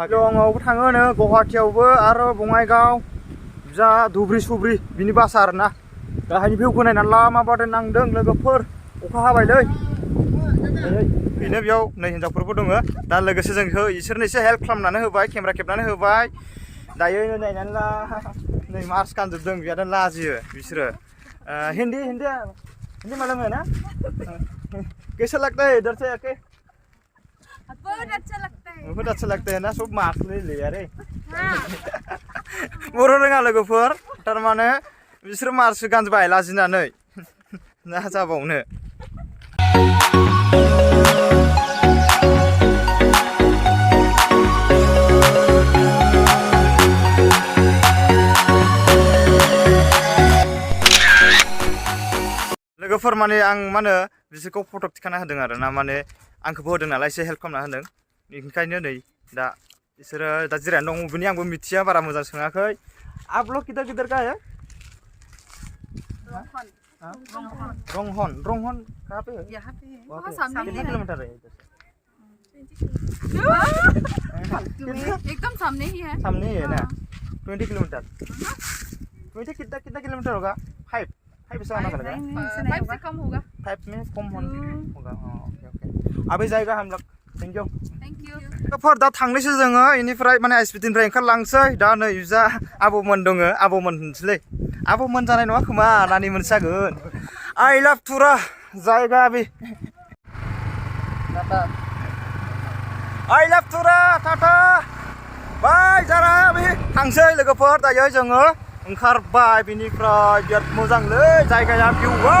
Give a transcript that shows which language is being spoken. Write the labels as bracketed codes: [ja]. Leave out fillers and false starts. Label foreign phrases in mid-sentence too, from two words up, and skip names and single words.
[brx] दङावबो थाङो नो गुवाहाटियावबो आरो बङाइगाव जा धुब्रि बिनि बासा आरो ना गाहायनि भिउखौ नायनानै ला माबादि नांदों लोगोफोर अखा हाबायलै बेनो बेयाव नै हिनजावफोरबो दङ दा लोगोसे जोंखौ इसोरनो एसे हेल्प खालामनानै होबाय केमेरा खेबनानै होबाय दायो नायनानै ला नै मास्क गानजोबदों बिराद लाजियो बिसोरो [hi] हिन्दी मालूम है ना कैसा लगता है इधर से आके बहुत अच्छा लगता है ना सब मास्क ले [brx] यारे बर' रोङा लोगोफोर थारमाने बिसोर मास्क गानजोबबाय लाजिनानै ना जाबावनो लोगोफोर माने आं मा होनो बिसोरखौ फट' थिखाना होदों आरो ना माने आंखौबो होदों नालाय एसे हेल्प खालामना होदों ओंखायनो नै दा बिसोरो दा जिरायनानै दं बबेनि आंबो मिथिया बारा मोजां सोङाखै [hi] आप लोग किधर का है रोंहन कहाँ पे है यहाँ पे है वहाँ पे सामने कितने किलोमीटर है इधर से एकदम सामने ही है है ना 20 किलोमीटर 20 कितना किलोमीटर होगा 5 से आना पड़ेगा 5 से कम होगा 5 में कम होगा ओके अभी जाएगा हम लोग [en] thank you [brx] लोगोफोर दा थांनोसै जोङो इनिफ्राय माने आइएसबिटिनिफ्राय ओंखारलांसै दा नै जा आबौमोन दङ आबौमोन होनसैलै आबौमोन जानाय नङा खोमा नानिमोन जागोन [en] I love [brx] टुरा जायगा बे [en] I love [brx] टुरा [en] ta-ta bye [brx] जारा बे थांसै लोगोफोर दायो जोङो ओंखारबाय बिनिफ्राय बिराद मोजांलै जायगाया भिउ